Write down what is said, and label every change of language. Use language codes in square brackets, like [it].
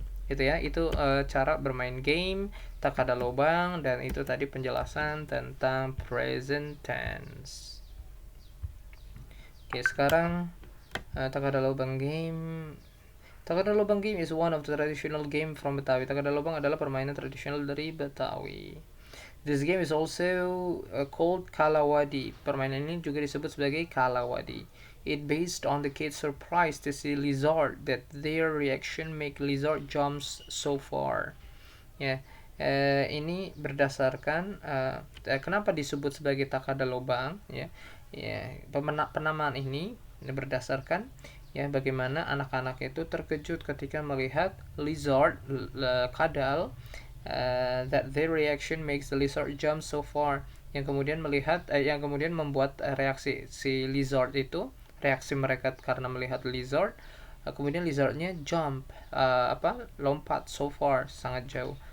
[id] Gitu ya, itu cara bermain game Takada Lobang, dan itu tadi penjelasan tentang present tense. Oke, sekarang Takada Lobang game. [en] Takada Lobang game is one of the traditional game from Betawi. [id] Takada Lobang adalah permainan tradisional dari Betawi. [en] This game is also called Kalawadi. [id] Permainan ini juga disebut sebagai Kalawadi. [en] It based on the kids' surprise to see lizard, that their reaction make lizard jumps so far. [id] Ya, ini berdasarkan kenapa disebut sebagai Takada Lobang ya. Penamaan ini berdasarkan ya bagaimana anak-anak itu terkejut ketika melihat lizard, kadal, [en] that their reaction makes the lizard jump so far, [id] yang kemudian membuat reaksi si lizard itu, reaksi mereka karena melihat lizard, kemudian lizardnya jump, lompat [en] so far, [id] sangat jauh.